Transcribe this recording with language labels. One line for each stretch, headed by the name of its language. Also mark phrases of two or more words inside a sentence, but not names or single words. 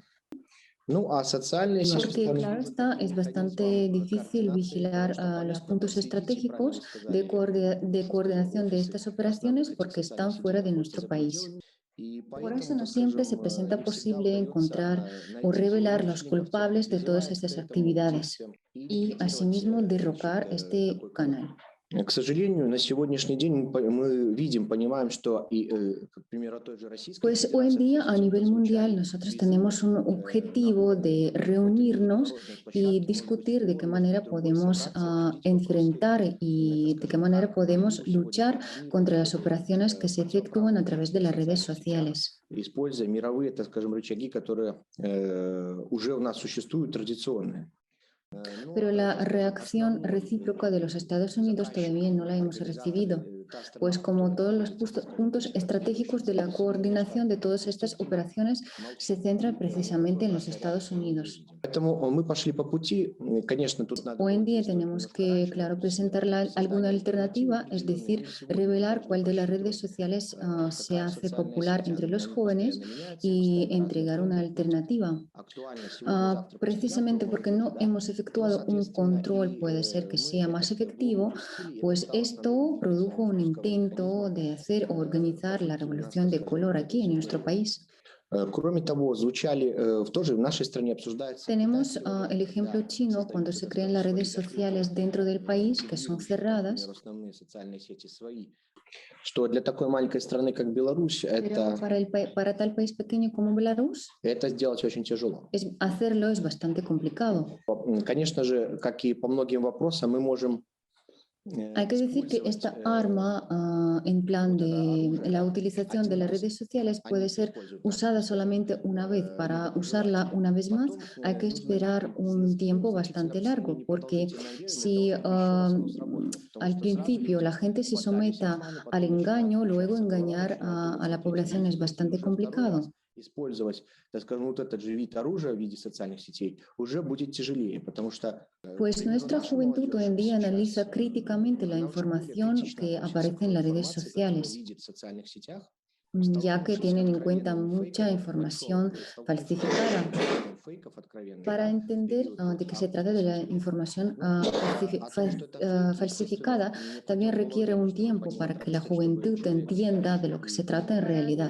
Spanish: Porque, claro está, es bastante difícil vigilar los puntos estratégicos de coordinación de estas operaciones porque están fuera de nuestro país. Por eso no siempre se presenta posible encontrar o revelar los culpables de todas estas actividades y asimismo derrocar este canal.
Russian: К сожалению, на сегодняшний день мы видим, понимаем, что и, к примеру, той же Российской
Spanish: Pues hoy en
Russian: Федерации
Spanish: día a
Russian: относится
Spanish: nivel mundial
Russian: звучали
Spanish: nosotros
Russian: призывы
Spanish: tenemos un objetivo de reunirnos y discutir de qué manera podemos enfrentar y de qué manera podemos luchar contra las operaciones que se efectúan a través de las redes sociales.
Russian: используя мировые, так скажем, рычаги, которые уже у нас существуют традиционные.
Spanish: Pero la reacción recíproca de los Estados Unidos todavía no la hemos recibido, pues como todos los puntos estratégicos de la coordinación de todas estas operaciones se centran precisamente en los Estados Unidos.
Russian: Поэтому мы пошли по пути, конечно, тут надо
Spanish: Hoy en
Russian: было
Spanish: día
Russian: действовать
Spanish: tenemos
Russian: немножко
Spanish: que,
Russian: раньше,
Spanish: claro,
Russian: то есть
Spanish: presentar alguna
Russian: создание
Spanish: alternativa, es
Russian: альтернативы,
Spanish: decir,
Russian: но сегодня
Spanish: revelar
Russian: можно
Spanish: cuál de las
Russian: учитывать,
Spanish: redes sociales se
Russian: какая
Spanish: hace
Russian: социальная
Spanish: popular
Russian: сеть,
Spanish: entre los
Russian: она
Spanish: jóvenes
Russian: постоянно меняется,
Spanish: y
Russian: постоянно разные
Spanish: entregar una
Russian: тренды,
Spanish: alternativa.
Russian: актуально сегодня, завтра,
Spanish: Precisamente
Russian: послезавтра,
Spanish: porque
Russian: может
Spanish: no
Russian: быть, да.
Spanish: hemos efectuado un control, puede ser que sea más efectivo, pues esto produjo un intento de hacer o organizar la revolución de color aquí en nuestro país.
Russian: Кроме того, звучали тоже в нашей стране обсуждается.
Spanish: Tenemos el ejemplo chino cuando se crean las redes sociales dentro del país que son cerradas.
Russian: Основные социальные сети свои. Что для такой маленькой страны, как Беларусь,
Spanish: Pero para tal país pequeño como Belarus,
Russian: это сделать очень тяжело.
Spanish: hacerlo es bastante complicado.
Russian: Конечно же, как и по многим вопросам, мы можем
Spanish: Hay que decir que esta arma en plan de la utilización de las redes sociales puede ser usada solamente una vez. Para usarla una vez más hay que esperar un tiempo bastante largo, porque si al principio la gente se someta al engaño, luego engañar a la población es bastante complicado.
Russian: Использовать, так скажем, вот этот же вид оружия в виде социальных сетей уже будет тяжелее, потому что
Spanish: Pues nuestra juventud hoy en día analiza críticamente la información que aparece en las redes sociales, ya que tienen en cuenta mucha información falsificada. Para entender de qué se trata de la información falsificada, también requiere un tiempo para que la juventud entienda de lo que se trata en realidad.